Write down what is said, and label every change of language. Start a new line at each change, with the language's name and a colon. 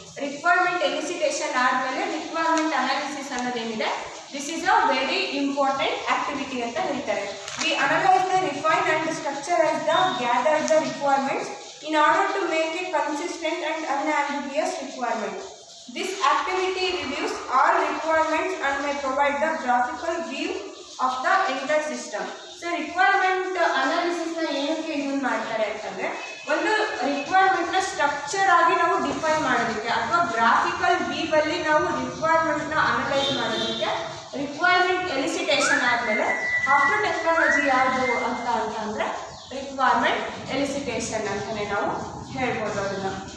Kannada: Requirement ಎಲಿಸಿಟೇಷನ್ ಆದಮೇಲೆ requirement analysis ಅನ್ನೋದೇನಿದೆ,
English: this is a very important activity
Kannada: ಅಂತ ಹೇಳ್ತಾರೆ.
English: We analyse the refine and structurise the gather the requirements in order to make a consistent and unambiguous requirement. This activity reviews all requirements and may provide the graphical view of the entire system.
Kannada: So requirement analysis na ಏನಕ್ಕೆ use ಮಾಡ್ತಾರೆ ಅಂತಂದ್ರೆ, ಒಂದು requirement ನ structure ಆಗಿ ನಾವು define ಮಾಡೋದಕ್ಕೆ ಅಥವಾ graphical view ಅಲ್ಲಿ ನಾವು ರಿಕ್ವೈರ್ಮೆಂಟ್ ನ ಅನಲೈಸ್ ಮಾಡೋದಕ್ಕೆ ರಿಕ್ವೈರ್ಮೆಂಟ್ ಎಲಿಸಿಟೇಷನ್ ಆದಮೇಲೆ ಆಫ್ಟರ್ ಟೆಕ್ನಾಲಜಿ ಯಾವುದು ಅಂತ ಅಂತಂದ್ರೆ ರಿಕ್ವೈರ್ಮೆಂಟ್ ಎಲಿಸಿಟೇಷನ್ ಅಂತಲೇ ನಾವು ಹೇಳ್ಬೋದು ಅದನ್ನು.